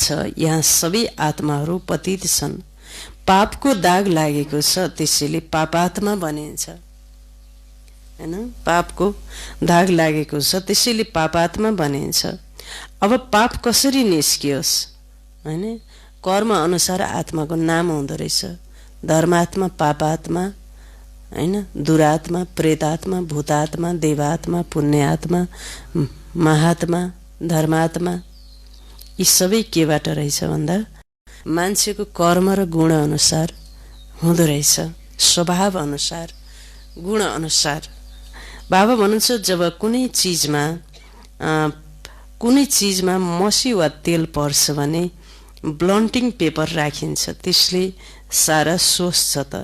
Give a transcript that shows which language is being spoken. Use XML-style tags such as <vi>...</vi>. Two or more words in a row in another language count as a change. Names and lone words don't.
<ne>यहाँ सबै आत्माहरू पतित छन्। पापको दाग लागेको छ, त्यसैले पापात्मा बनिन्छ हैन? पापको दाग लागेको छ, त्यसैले पापात्मा बनिन्छ। अब पाप कसरी निस्कियोस् हैन? कर्म अनुसार आत्माको नाम हुँदो रहेछ। धर्मात्मा, पापात्मा, हैन, दुरात्मा, प्रेतात्मा, भूतात्मा, देवात्मा, पुण्यात्मा, महात्मा, धर्मात्मा। यी सबै केबाट रहेछ भन्दा मान्छेको कर्म र गुण अनुसार हुँदो रहेछ, स्वभाव अनुसार, गुण अनुसार। बाबा भन्नुहुन्छ जब कुनै चिजमा मसी वा तेल पर्छ भने</ne> <en>blotting paper</en> <ne>राखिन्छ, त्यसले सारा सोच्छ त।</ne>